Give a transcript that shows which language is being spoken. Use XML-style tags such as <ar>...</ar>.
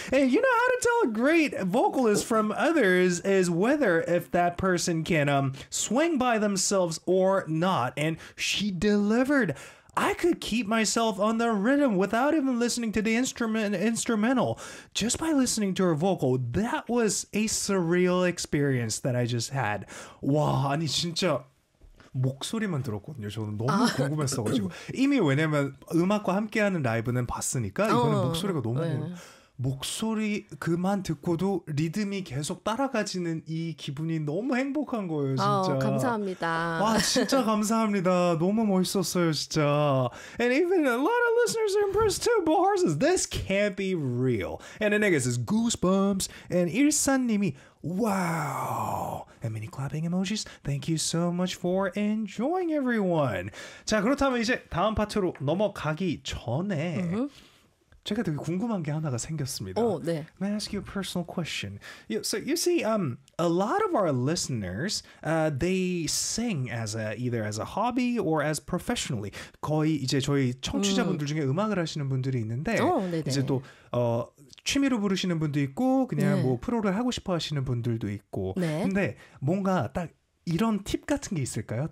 <en>And you know how to tell a great vocalist from others is whether if that person can swing by themselves or not. And she delivered. I could keep myself on the rhythm without even listening to the instrumental. Just by listening to her vocal, that was a surreal experience that I just had.</en> <ko>와, 아니 진짜 목소리만 들었거든요. 저는 너무 궁금했어가지고. 이미 왜냐면 음악과 함께하는 라이브는 봤으니까 이거는 목소리가 너무 목소리 그만 듣고도 리듬이 계속 따라가지는 이 기분이 너무 행복한 거예요, 진짜. 감사합니다. 와, 진짜 감사합니다. 너무 멋있었어요, 진짜.</ko> <en>And even a lot of listeners are impressed too. Bo horses, this can't be real. And the next is goosebumps. And 일산님이 wow. And many clapping emojis. Thank you so much for enjoying everyone.</en> <ko>자, 그렇다면 이제 다음 파트로 넘어가기 전에. Mm-hmm. 제가 되게 궁금한 게 하나가 생겼습니다. Oh, 네.</ko> <en>May I ask you a personal question? So you see, a lot of our listeners, they sing as either as a hobby or as professionally.</en> <ko>거의 이제 저희 청취자분들 중에 음악을 하시는 분들이 있는데 이제 또 취미로 부르시는 분도 있고 그냥 뭐 프로를 하고 싶어 하시는 분들도 있고 네. 근데 뭔가 딱 이런 팁 같은 게 있을까요?</ko>